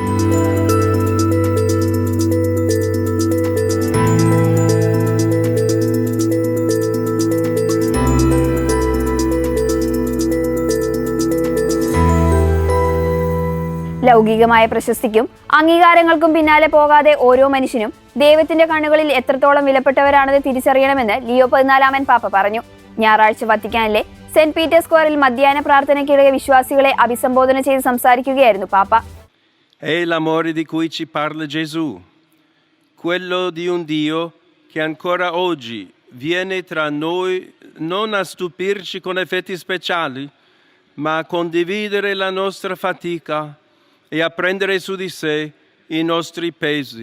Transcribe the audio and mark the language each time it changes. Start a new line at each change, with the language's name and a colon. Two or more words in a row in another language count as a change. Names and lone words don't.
Malayalam: ലൗകികമായ പ്രശസ്തിക്കും അംഗീകാരങ്ങൾക്കും പിന്നാലെ പോകാതെ ഓരോ മനുഷ്യനും ദൈവത്തിന്റെ കണ്ണുകളിൽ എത്രത്തോളം വിലപ്പെട്ടവരാണെന്ന് തിരിച്ചറിയണമെന്ന് ലിയോ 14 പാപ്പ പറഞ്ഞു. ഞായറാഴ്ച വത്തിക്കാനിലെ സെന്റ് പീറ്റേഴ്സ് സ്ക്വയറിൽ മധ്യാഹ്ന പ്രാർത്ഥനയ്ക്കിടെ വിശ്വാസികളെ അഭിസംബോധന ചെയ്ത് സംസാരിക്കുകയായിരുന്നു പാപ്പ.
Italian: È l'amore di cui ci parla Gesù, quello di un Dio che ancora oggi viene tra noi non a stupirci con effetti speciali, ma a condividere la nostra fatica e a prendere su di sé i nostri pesi.